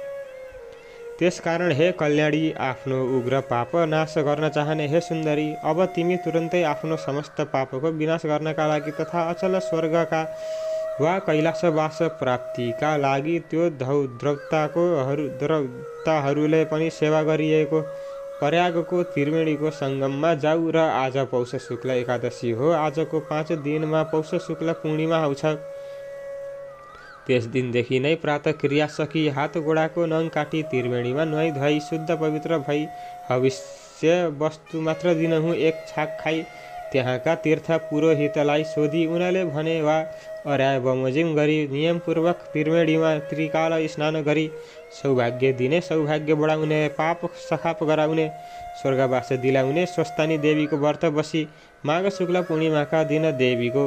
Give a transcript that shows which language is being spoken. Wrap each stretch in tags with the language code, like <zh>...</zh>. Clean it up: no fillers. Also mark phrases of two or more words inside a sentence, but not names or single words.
<ne>त्यसकारण हे कल्याणी, आफ्नो उग्र पाप नाश गर्न चाहने हे सुन्दरी, अब तिमी तुरुन्तै आफ्नो समस्त पापको विनाश गर्नका लागि तथा अचल स्वर्गका वा कैलासवास प्राप्तिका लागि त्यो द्रौताहरूले पनि सेवा गरिएको प्रयागको त्रिवेणीको सङ्गममा जाऊ। र आज पौष शुक्ल एकादशी हो। आजको 5 दिनमा पौष शुक्ल पूर्णिमा आउँछ। त्यस दिनदेखि नै प्रातः क्रिया सकी हात गोडाको नङ काटी त्रिवेणीमा नुहाई धुवाई शुद्ध पवित्र भई हविष्य वस्तु मात्र दिनहुँ एक छाक खाई त्यहाँका तीर्थ पुरोहितलाई सोधी उनले भने वा अर्याय बमोजिम गरी नियमपूर्वक त्रिवेणीमा त्रिकाल स्नान गरी सौभाग्य दिने, सौभाग्य बढाउने, पाप सखाप गराउने, स्वर्गवास दिलाउने स्वस्तानी देवीको व्रत बसी माघ शुक्ल पूर्णिमाका दिन देवीको</ne>